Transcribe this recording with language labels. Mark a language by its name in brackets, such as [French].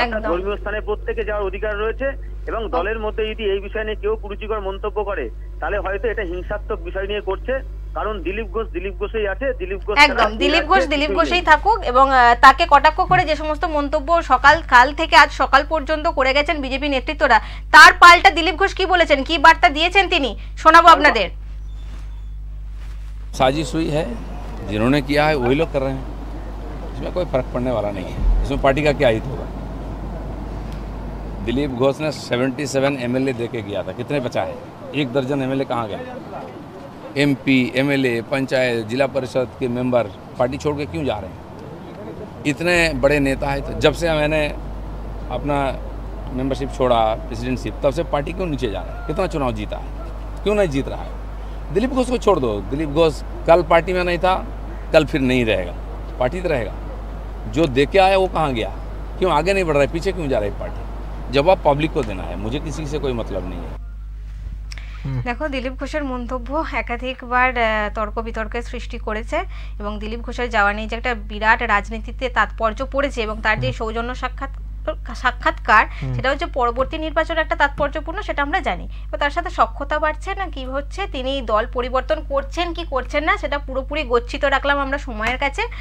[Bangla] ধর্মীয় স্থানে প্রত্যেকে যাওয়ার অধিকার রয়েছে, এবং দলের মধ্যে যদি এই বিষয় নিয়ে কেউ কুরুচিকর মন্তব্য করে তাহলে হয়তো এটা হিংসাত্মক বিষয় নিয়ে করছে, কারণ দিলীপ ঘোষই আছে, দিলীপ ঘোষই থাকুক। এবং তাকে কটাক্ষ করে যে সমস্ত মন্তব্য কাল থেকে আজ সকাল পর্যন্ত করে গেছেন বিজেপি নেতৃত্বরা, তার পাল্টা দিলীপ ঘোষ কি বলেছেন, কি বার্তা দিয়েছেন তিনি, শোনাবো আপনাদের। [Hindi] साजिश हुई है, जिन्होंने किया है वही लोग कर रहे हैं, इसमें कोई फर्क पड़ने वाला नहीं है। इसमें पार्टी का क्या हित होगा? दिलीप घोष ने 77 एमएलए दे के गया था, कितने बचा है? 1 दर्जन एमएलए कहाँ गए? एमपी, एमएलए, पंचायत, जिला परिषद के मेंबर पार्टी छोड़ के क्यों जा रहे हैं? इतने बड़े नेता है, तो जब से मैंने अपना मेंबरशिप छोड़ा, प्रेसिडेंटशिप, तब से पार्टी क्यों नीचे जा रहा है? कितना चुनाव जीता है, क्यों नहीं जीत रहा है? दिलीप घोष को छोड़ दो, दिलीप घोष कल पार्टी में नहीं था, कल फिर नहीं रहेगा, पार्टी तो रहेगा। जो दे के आया वो कहाँ गया? क्यों आगे नहीं बढ़ रहा है, पीछे क्यों जा रही है पार्टी? जवाब पब्लिक को देना है, मुझे किसी से कोई मतलब नहीं है। [Bangla] দেখো দিলীপ ঘোষের মন্তব্য একাধিকবার তর্ক বিতর্কের সৃষ্টি করেছে, এবং দিলীপ ঘোষের যাওয়া নিয়ে যে একটা বিরাট রাজনীতিতে তাৎপর্য পড়েছে, এবং তার যে সৌজন্য সাক্ষাৎকার সেটা হচ্ছে পরবর্তী নির্বাচনে একটা তাৎপর্যপূর্ণ, সেটা আমরা জানি। তার সাথে সখ্যতা বাড়ছে না কি হচ্ছে, তিনি দল পরিবর্তন করছেন কি করছেন না, সেটা পুরোপুরি গচ্ছিত রাখলাম আমরা সময়ের কাছে।